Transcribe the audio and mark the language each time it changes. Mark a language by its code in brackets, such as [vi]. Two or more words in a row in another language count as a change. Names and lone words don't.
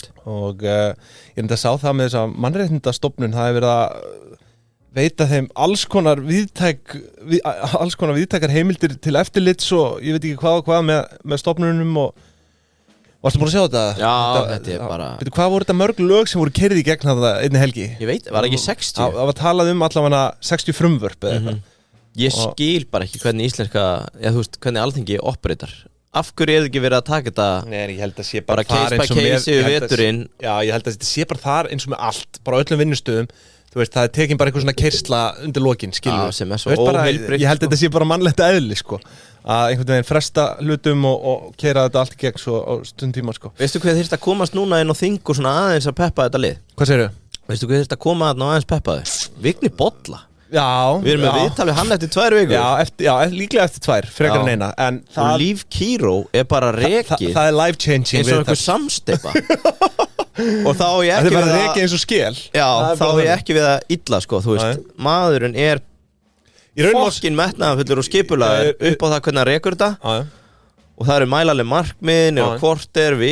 [is] Og ég enda að sá það með þessa mannréttindastofnun, það hefur verið að veita þeim alls konar viðtækar heimildir til eftirlits og ég veit ekki hvað og hvað með stofnunum og varstu búin að sjá þetta? Já, þetta er bara Hvað voru þetta mörg lög sem voru keyrð í gegn þetta einni helgi? Ég veit, var ekki 60? Það var talað um allavega 60 frumvörp eða eitthvað Ég skil bara ekki hvernig íslenska þú veist, hvernig Alþingi operator Af hverju ekki verið að taka þetta Nei, ég held að sé bara [en] case by case [is] yfir veturinn Já, ég held að þetta sé bara þar eins og með allt bara öllum vinnustöðum Þú veist, það er tekin bara eitthvað svona keyrsla undir lokin, skilur sem er svo óheilbrigt Ég held að þetta sé bara mannlegt eðli, sko að einhvern veginn fresta hlutum og keyra þetta allt í gegn svo á stundtíma, sko Veistu hvað þyrfti að komast núna inn á þing og svona aðeins að peppa þetta lið? Hvað segirðu? Veistu hvað þyrfti að koma þarna aðeins peppa þau? Vigni Bolla Já Við erum með viðtal við hann eftir 2 vikur Já, líklega eftir 2, frekar en eina en og Líf Kíró er bara rekið Það er [en] life changing [is] eins og einhver samsteypa og þá á ég ekki við að rekið eins og skel Já, þá á ég ekki við að illa sko, þú veist maðurinn er fokkin metnaðarfullur og skipulaður upp á það hvernig hann rekur þetta og það eru mælaleg markmið og korter, viku